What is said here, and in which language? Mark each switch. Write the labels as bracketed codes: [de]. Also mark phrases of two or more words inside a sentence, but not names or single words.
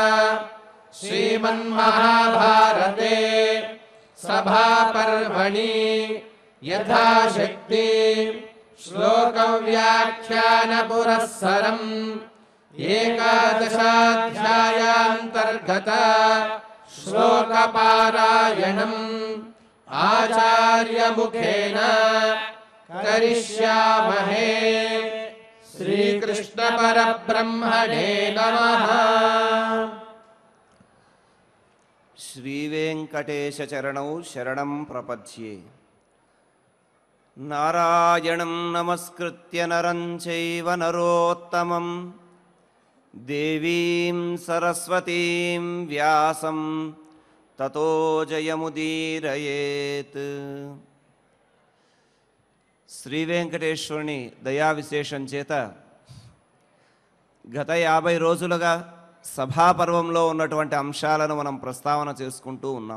[sa] శ్రీమన్మహాభారతే సభాపర్వణి యథాశక్తి శ్లోక వ్యాఖ్యాన పురస్సరం ఏకాదశాధ్యాయాంతర్గత శ్లోక పారాయణం ఆచార్య ముఖేన కరిష్యామహే. శ్రీకృష్ణ పరబ్రహ్మణే నమః. శ్రీవేంకటేశ చరణౌ శరణం ప్రపద్యే. నారాయణం నమస్కృత్య నరం చైవ నరోత్తమం దేవీం సరస్వతీం వ్యాసం తతో జయముదీరయేత్. [te] శ్రీ వెంకటేశ్వరుని దయా విశేషం చేత గత 50 రోజులుగా సభాపర్వంలో ఉన్నటువంటి అంశాలను మనం ప్రస్తావన చేసుకుంటూ ఉన్నాం.